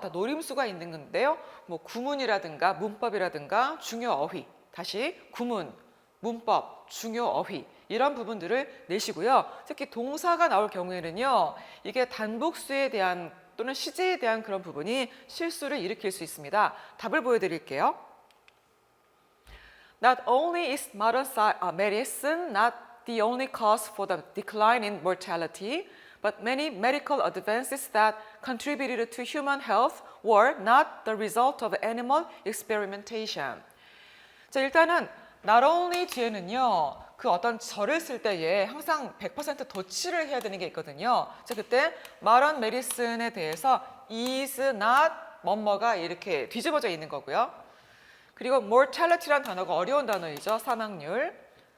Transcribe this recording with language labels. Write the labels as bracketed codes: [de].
[ko] 다 노림수가 있는 건데요. 구문이라든가 문법이라든가 중요 어휘, 다시 구문, 문법, 중요 어휘 이런 부분들을 내시고요. 특히 동사가 나올 경우에는요, 이게 단복수에 대한 또는 시제에 대한 그런 부분이 실수를 일으킬 수 있습니다. 답을 보여드릴게요. [en] Not only is modern medicine not the only cause for the decline in mortality, but many medical advances that contributed to human health were not the result of animal experimentation. [ko] 자, 일단은 not only 뒤에는요, 그 어떤 절을 쓸 때에 항상 100% 덧칠을 해야 되는 게 있거든요. 자, 그때 [en] modern medicine [ko] 에 대해서 [en] is not [ko] 뭐뭐가 이렇게 뒤집어져 있는 거고요. 그리고 mortality란 단어가 어려운 단어이죠. 사망률.